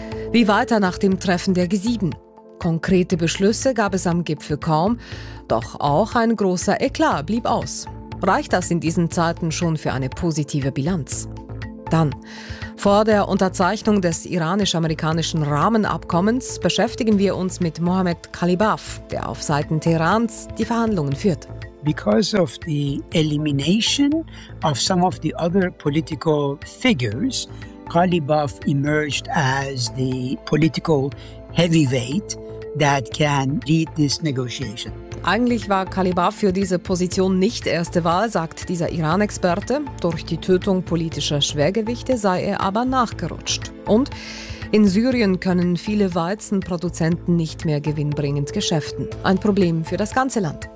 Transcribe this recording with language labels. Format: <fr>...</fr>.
<de>Wie weiter nach dem Treffen der G7? Konkrete Beschlüsse gab es am Gipfel kaum, doch auch ein großer Eklat blieb aus. Reicht das in diesen Zeiten schon für eine positive Bilanz? Dann, vor der Unterzeichnung des iranisch-amerikanischen Rahmenabkommens beschäftigen wir uns mit Mohammed Khalibaf, der auf Seiten Teherans die Verhandlungen führt.</de> <en>Because of the elimination of some of the other political figures, Khalibaf emerged as the political heavyweight that can lead this negotiation.</en> <de>Eigentlich war Khalibaf für diese Position nicht erste Wahl, sagt dieser Iran-Experte. Durch die Tötung politischer Schwergewichte sei er aber nachgerutscht. Und in Syrien können viele Weizenproduzenten nicht mehr gewinnbringend geschäften. Ein Problem für das ganze Land.</de>